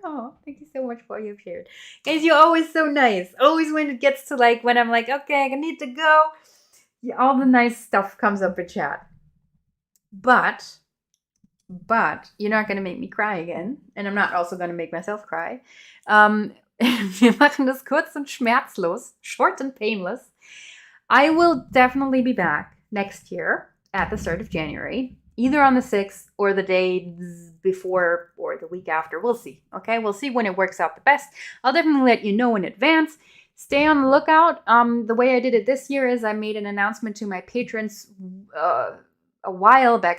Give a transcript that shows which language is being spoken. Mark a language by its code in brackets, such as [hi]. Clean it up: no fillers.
[en] Oh, thank you so much for all you've shared. Guys, you're always so nice. Always when it gets to like, when I'm like, okay, I need to go. Yeah, all the nice stuff comes up in chat. But you're not going to make me cry again. And I'm not also going to make myself cry. [de] Wir machen das kurz und schmerzlos, [en] short and painless. I will definitely be back next year at the start of January, either on the 6th or the day before or the week after. We'll see. Okay, we'll see when it works out the best. I'll definitely let you know in advance. Stay on the lookout. The way I did it this year is I made an announcement to my patrons a while back.